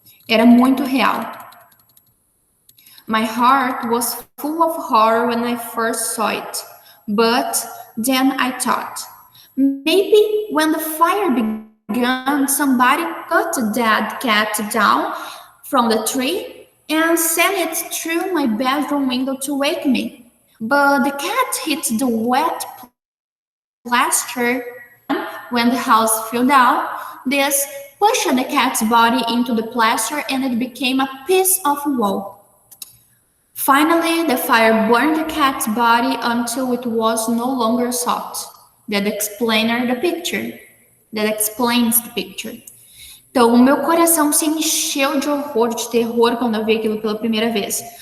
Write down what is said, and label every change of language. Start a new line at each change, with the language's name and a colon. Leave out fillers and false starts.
Portuguese: Era muito real.
English: My heart was full of horror when I first saw it. But then I thought, maybe when the fire began, somebody cut the dead cat down from the tree and sent it through my bedroom window to wake me. But the cat hit the wet plaster when the house fell down. This pushed the cat's body into the plaster and it became a piece of wall. Finally, the fire burned the cat's body until it was no longer soft. That explains the picture.
Portuguese: Então, o meu coração se encheu de horror, de terror quando eu vi aquilo pela primeira vez.